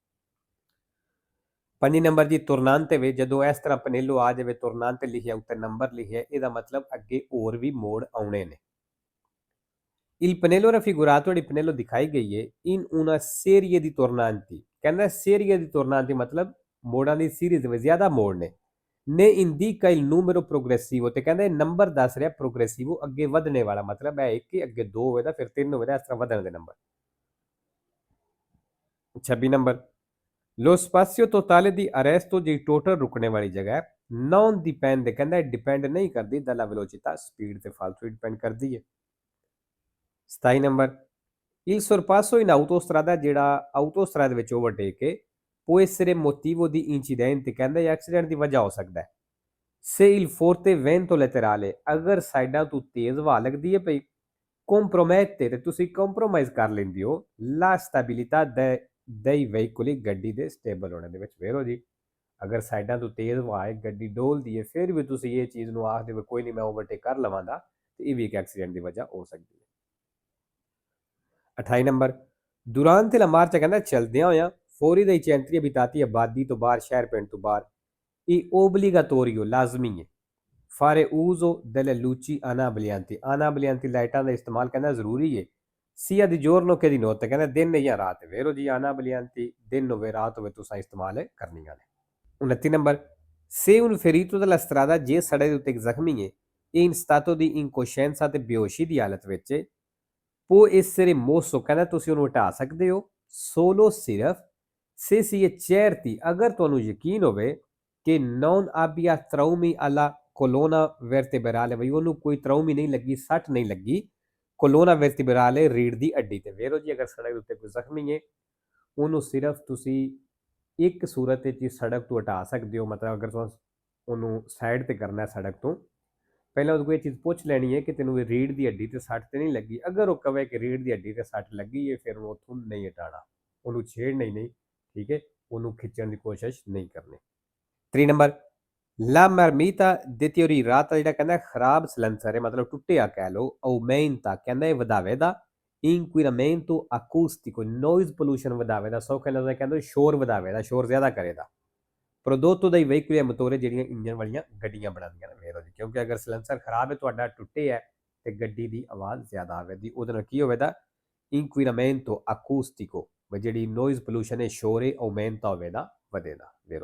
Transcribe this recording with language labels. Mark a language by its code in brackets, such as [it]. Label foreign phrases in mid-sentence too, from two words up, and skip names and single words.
[pa] 5 ਨੰਬਰ ਜੀ ਤੁਰਨਾਂਤੇ ਵਿੱਚ ਜਦੋਂ ਇਸ ਤਰ੍ਹਾਂ ਪਨੇਲੋ ਆ ਜਾਵੇ ਤੁਰਨਾਂਤੇ ਲਿਖਿਆ ਉੱਤੇ ਨੰਬਰ ਲਿਖਿਆ ਇਹਦਾ ਮਤਲਬ ਅੱਗੇ ਹੋਰ ਵੀ ਮੋੜ ਆਉਣੇ ਨੇ [it] Il pannello raffigurato di pannello [pa] ਦਿਖਾਈ ਗਈ ਹੈ [it] in una serie di tornanti [pa] ਕਹਿੰਦਾ [it] serie di tornanti [pa] ਮਤਲਬ ਮੋੜਾਂ ਦੀ ਸੀਰੀਜ਼ ਵਿੱਚ ਜ਼ਿਆਦਾ ਮੋੜ ਨੇ [it] ne indica il numero progressivo [pa] ਤੇ ਕਹਿੰਦਾ ਇਹ ਨੰਬਰ ਦੱਸ ਰਿਹਾ progressivo ਅੱਗੇ ਵਧਣੇ ਵਾਲਾ ਮਤਲਬ ਹੈ ਕਿ ਅੱਗੇ 2 ਹੋਵੇਗਾ ਫਿਰ 3 ਹੋਵੇਗਾ ਇਸ ਤਰ੍ਹਾਂ ਵਧਣ ਦੇ ਨੰਬਰ 26 ਨੰਬਰ [it] lo spazio totale di arresto [pa] ਦੀ ਟੋਟਲ ਰੁਕਣੇ ਵਾਲੀ ਜਗ੍ਹਾ [it] non dipende [pa] ਕਹਿੰਦਾ ਡਿਪੈਂਡ ਨਹੀਂ ਕਰਦੀ [it] dalla velocità [pa] ਸਪੀਡ ਤੇ ਫਾਲਤੂ ਡਿਪੈਂਡ ਕਰਦੀ ਹੈ 27 ਨੰਬਰ [it] il sorpasso in autostrada [pa] ਜਿਹੜਾ ਆਟੋਸਟਰਾਦਾ ਵਿੱਚ ਓਵਰਟੇਕ ਹੈ [it] può essere motivo di incidente [pa] ਕਹਿੰਦਾ ਇਹ ਐਕਸੀਡੈਂਟ ਦੀ ਵਜ੍ਹਾ ਹੋ ਸਕਦਾ ਹੈ [it] se il forte vento laterale [pa] ਅਗਰ ਸਾਈਡਾਂ ਤੋਂ ਤੇਜ਼ ਹਵਾ ਲੱਗਦੀ ਹੈ ਪਈ compromette ਤੇ ਤੁਸੀਂ ਕੰਪਰੋਮਾਈਜ਼ ਕਰ ਲੈਂਦੇ ਹੋ [it] la stabilità dei veicoli [pa] ਗੱਡੀ ਦੇ ਸਟੇਬਲ ਹੋਣੇ ਦੇ ਵਿੱਚ ਵੇਰੋ ਜੀ ਅਗਰ ਸਾਈਡਾਂ ਤੋਂ ਤੇਜ਼ ਹਵਾ ਹੈ ਗੱਡੀ ਡੋਲਦੀ ਹੈ ਫਿਰ ਵੀ ਤੁਸੀਂ ਇਹ ਚੀਜ਼ ਨੂੰ ਆਖਦੇ ਹੋ ਕੋਈ ਨਹੀਂ ਮੈਂ ਓਵਰਟੇਕ ਕਰ ਲਵਾਂਗਾ ਤੇ ਇਹ ਵੀ ਇੱਕ ਐਕਸੀਡੈਂਟ ਦੀ ਵਜ੍ਹਾ ਹੋ ਸਕਦੀ ਹੈ 28 ਨੰਬਰ [it] durante la marcia [pa] ਕਹਿੰਦਾ ਚਲਦਿਆਂ ਹੋਇਆਂ [it] fuori dei centri abitati [pa] ਆਬਾਦੀ ਤੋਂ ਬਾਹਰ ਸ਼ਹਿਰ ਪਿੰਡ ਤੋਂ ਬਾਹਰ ਇਹ ਓਬਲੀਗਾਟੋਰੀਓ ਲਾਜ਼ਮੀ ਹੈ [it] fare uso delle luci anablianti [pa] ਲਾਈਟਾਂ ਦਾ ਇਸਤੇਮਾਲ ਕਹਿੰਦਾ ਜ਼ਰੂਰੀ ਹੈ [it] sia di giorno che di notte [pa] ਕਹਿੰਦਾ ਦਿਨ ਜਾਂ ਰਾਤ ਵੇਰੋ ਜੀ anablianti ਦਿਨ ਹੋਵੇ ਰਾਤ ਹੋਵੇ ਤੁਸੀਂ ਇਸਤੇਮਾਲ ਕਰਨੀਆਂ ਨੇ 29 ਨੰਬਰ [it] se un ferito della strada [pa] ਜੇ ਸੜਕ ਦੇ ਉੱਤੇ ਇੱਕ ਜ਼ਖਮੀ ਹੈ ਇਹ [it] in stato di incoscienza [pa] ਤੇ ਬੇਹੋਸ਼ੀ ਦੀ ਹਾਲਤ ਵਿੱਚ [it] può essere mosso [pa] ਕਹਿੰਦਾ ਤੁਸੀਂ ਉਹਨੂੰ ਹਟਾ ਸਕਦੇ ਹੋ solo ਸਿਰਫ [it] se si è certi [pa] ਅਗਰ ਤੁਹਾਨੂੰ ਯਕੀਨ ਹੋਵੇ ਕਿ [it] non abbia traumi alla colonna vertebrale [pa] ਵੀ ਉਹਨੂੰ ਕੋਈ traumi ਨਹੀਂ ਲੱਗੀ ਸੱਟ ਨਹੀਂ ਲੱਗੀ [it] colonna vertebrale [pa] ਰੀੜ੍ਹ ਦੀ ਹੱਡੀ ਤੇ ਵੇਰੋ ਜੀ ਅਗਰ ਸੜਕ ਉੱਤੇ ਕੋਈ ਜ਼ਖਮੀ ਹੈ ਉਹਨੂੰ ਸਿਰਫ ਤੁਸੀਂ ਇੱਕ ਸੂਰਤ ਵਿੱਚ ਸੜਕ ਤੋਂ ਹਟਾ ਸਕਦੇ ਹੋ ਮਤਲਬ ਅਗਰ ਤੁਸੀਂ ਉਹਨੂੰ ਸਾਈਡ ਤੇ ਕਰਨਾ ਸੜਕ ਤੋਂ ਪਹਿਲਾਂ ਉਹਨੂੰ ਕੋਈ ਚੀਜ਼ ਪੁੱਛ ਲੈਣੀ ਹੈ ਕਿ ਤੈਨੂੰ ਇਹ ਰੀੜ੍ਹ ਦੀ ਹੱਡੀ ਤੇ ਸੱਟ ਤੇ ਨਹੀਂ ਲੱਗੀ ਅਗਰ ਉਹ ਕਹੇ ਕਿ ਰੀੜ੍ਹ ਦੀ ਹੱਡੀ ਤੇ ਸੱਟ ਲੱਗੀ ਹੈ ਫਿਰ ਉਹਨੂੰ ਉੱਥੋਂ ਨਹੀਂ ਹਟਾਉਣਾ ਉਹਨੂੰ ਛੇੜਨਾ ਹੀ ਨਹੀਂ ਠੀਕ ਹੈ ਉਹਨੂੰ ਖਿੱਚਣ ਦੀ ਕੋਸ਼ਿਸ਼ ਨਹੀਂ ਕਰਨੀ 3 ਨੰਬਰ [it] la marmita deteriorata [pa] ਜਿਹੜਾ ਕਹਿੰਦਾ ਖਰਾਬ ਸਿਲੰਸਰ ਹੈ ਮਤਲਬ ਟੁੱਟਿਆ ਕਹਿ ਲਓ aumenta ਕਹਿੰਦਾ ਇਹ ਵਧਾਵੇਗਾ [it] inquinamento acustico [en] noise pollution [pa] ਵਧਾਵੇਗਾ ਸੌਖੇ ਲਫ਼ਜ਼ਾਂ ਕਹਿੰਦਾ ਸ਼ੋਰ ਵਧਾਵੇਗਾ ਸ਼ੋਰ ਜ਼ਿਆਦਾ ਕਰੇਗਾ [it] prodotto dai veicoli a motore [pa] ਜਿਹੜੀਆਂ ਇੰਜਨ ਵਾਲੀਆਂ ਗੱਡੀਆਂ ਬਣਾਉਂਦੀਆਂ ਨੇ ਵੇਰੋ ਜੀ ਕਿਉਂਕਿ ਅਗਰ ਸਿਲੰਸਰ ਖਰਾਬ ਹੈ ਤੁਹਾਡਾ ਟੁੱਟੇ ਹੈ ਤੇ ਗੱਡੀ ਦੀ ਆਵਾਜ਼ ਜ਼ਿਆਦਾ ਆਵੇਗੀ ਉਹਦੇ ਨਾਲ ਕੀ ਹੋਵੇਗਾ inquinamento acustico ਜਿਹੜੀ [en] noise pollution [pa] ਹੈ ਸ਼ੋਰ ਹੈ aumenta ਹੋਵੇਗਾ ਵਧੇਗਾ ਵੇਰੋ